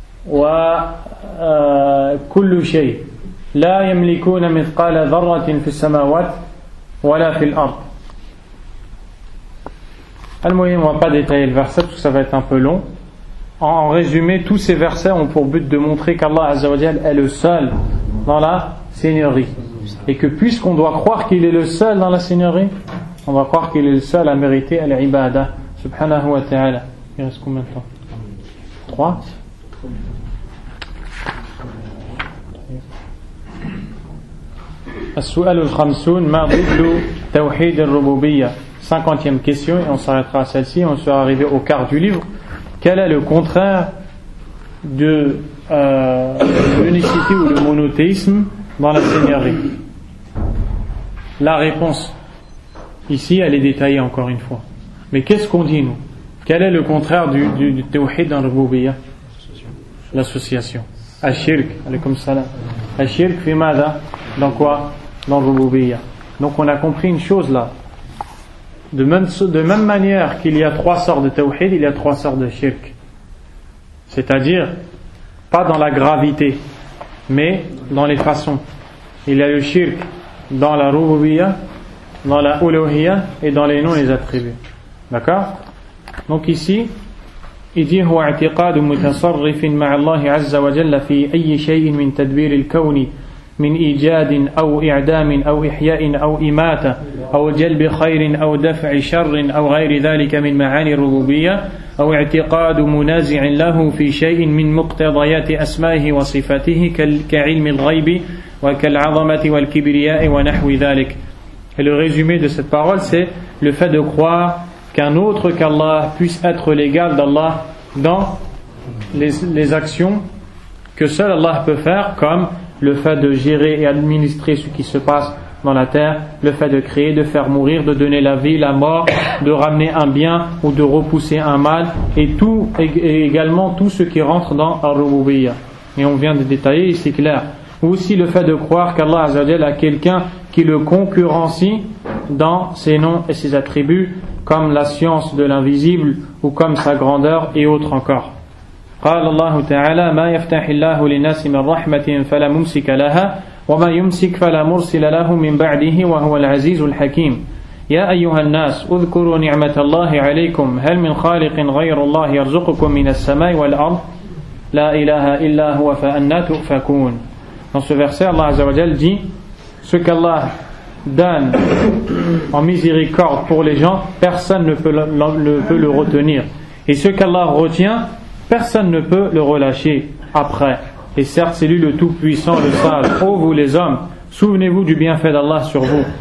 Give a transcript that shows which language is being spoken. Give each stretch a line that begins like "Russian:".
Arabic: وكل شيء لا يملكون مثقال ذرة في السماوات ولا في الأرض.
French: Al-Muhim, on ne va pas détailler le verset parce que ça va être un peu long. En résumé, tous ces versets ont pour but de montrer qu'Allah Azza wa Jal est le seul dans la Seigneurie. Et que puisqu'on doit croire qu'il est le seul dans la Seigneurie, on va croire qu'il est le seul à mériter al-ibada.
Arabic: Subhanahu wa ta'ala.
French: Il reste combien de temps? 3.
Arabic: السؤال الخمسون ما ضد توحيد الربوبية.
French: 50e question, et on s'arrêtera à celle-ci, on sera arrivé au quart du livre. Quel est le contraire de l'unicité ou le monothéisme dans la Seigneurie? La réponse ici, elle est détaillée encore une fois. Mais qu'est-ce qu'on dit nous? Quel est le contraire du tawhid dans le rububiyya? L'association. Ashirk, alaykum salam.
Arabic: Ashirk fi mada?
French: Dans quoi? Dans le rububiyya. Donc on a compris une chose là. De même manière qu'il y a 3 sortes de tawhid, il y a 3 sortes de shirk. C'est-à-dire, pas dans la gravité, mais dans les façons. Il y a le shirk dans la rububiyya, dans la uluhiyya et dans les noms et les attributs. D'accord? Donc ici, il dit
Arabic: هو اعتقاد متصرف مع الله عز وجل في أي شيء من تدبير الكون من إيجاد أو إعدام أو إحياء أو إماتة أو جلب خير أو دفع شر أو غير ذلك من معاني الربوبية أو اعتقاد منازع له في شيء من مقتضيات أسمائه وصفاته كعلم الغيب وكالعظمة والكبرياء ونحو ذلك.
French: Et le résumé de cette parole, c'est le fait de croire qu'un autre qu'Allah puisse être l'égal d'Allah dans les actions que seul Allah peut faire, comme le fait de gérer et administrer ce qui se passe dans la terre, le fait de créer, de faire mourir, de donner la vie, la mort, de ramener un bien ou de repousser un mal, et également tout ce qui rentre dans Ar-Rububiyya. Et on vient de détailler, c'est clair. Ou aussi le fait de croire qu'Allah Azza wa Jal a quelqu'un qui le concurrencie dans ses noms et ses attributs, comme la science de l'invisible ou comme sa grandeur et autres encore.
Arabic: قال الله تعالى ما يفتح الله للناس من رحمة فلا ممسك لها وما يمسك فلا مرسل له من بعده وهو العزيز الحكيم يا أيها الناس اذكروا نعمة الله عليكم هل من خالق غير الله يرزقكم من السماء والأرض لا إله إلا هو فأنى تؤفكون.
French: Dans ce verset, Allah Azza wa Jal dit ce qu'Allah donne en miséricorde pour les gens, personne ne peut le retenir. Et ce qu'Allah retient, personne ne peut le relâcher après. Et certes, c'est lui le Tout-Puissant, le Sage. Ô vous les hommes, souvenez-vous du bienfait d'Allah sur vous.